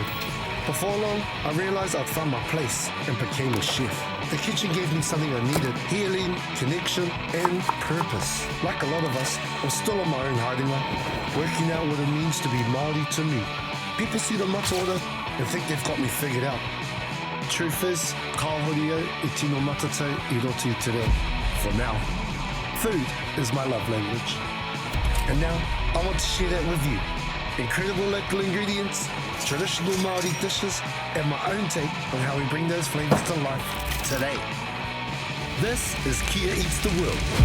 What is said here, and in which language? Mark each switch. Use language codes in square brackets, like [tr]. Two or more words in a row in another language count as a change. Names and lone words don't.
[en] Before long, I realised I'd found my place and became a chef. The kitchen gave me something I needed: healing, connection, and purpose. Like a lot of us, I'm still on my own haringa, working out what it means to be Māori to me. People see the mataora and think they've got me figured out. Truth is, [mi] ka horio e tino matatau I roto I te reo. [en] For now, food is my love language. And now, I want to share that with you. Incredible local ingredients, traditional Māori dishes, and my own take on how we bring those flavours to life today. This is Kia Eats the World.